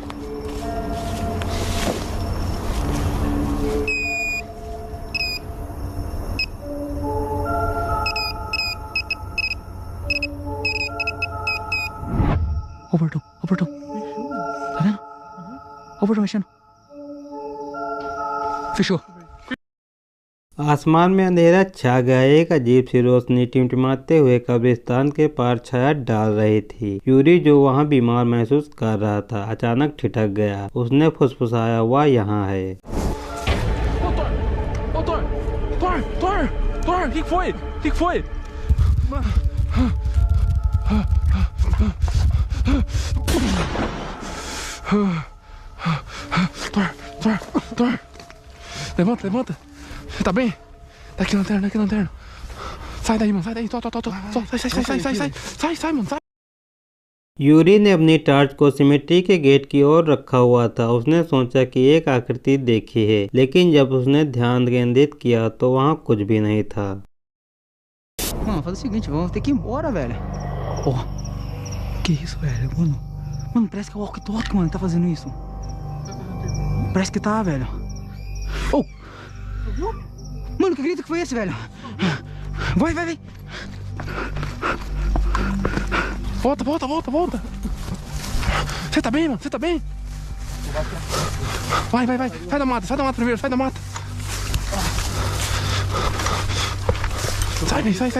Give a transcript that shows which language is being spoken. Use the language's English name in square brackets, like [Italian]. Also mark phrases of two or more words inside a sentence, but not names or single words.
[Portuguese] Ó o portão, ó o portão. Tá vendo? Ó o portão mexendo. Fechou. [Hindi] आसमान में अंधेरा छा गया। एक अजीब सी रोशनी टिमटिमाते हुए कब्रिस्तान के पार छाया डाल रही थी। यूरी, जो वहां बीमार महसूस कर रहा था, अचानक ठिठक गया। उसने फुसफुसाया, वह यहाँ है। [Portuguese] Ô, Thor, o que foi? O que foi? Thor. Levanta. Você tá bem? Tá aqui lanterna. Sai daí, mano, sai daí. Sai, mano, sai. [Hindi] यूरी ने अपनी टॉर्च को सिमेट्री के गेट की ओर रखा हुआ था। उसने सोचा कि एक आकृति देखी है, लेकिन जब उसने ध्यान केंद्रित किया तो वहाँ कुछ भी नहीं था। [Portuguese] Mano, faz o seguinte, vamos ter que ir embora, velho. Ó, que isso, velho? Mano, parece que é o walkie-talkie, mano, que tá fazendo isso. Parece que tá, velho. Oh! Mano, que grito que foi esse, velho? Vai. Volta. Você tá bem, mano? Você tá bem? Vai. Sai da mata primeiro, sai da mata. Sai.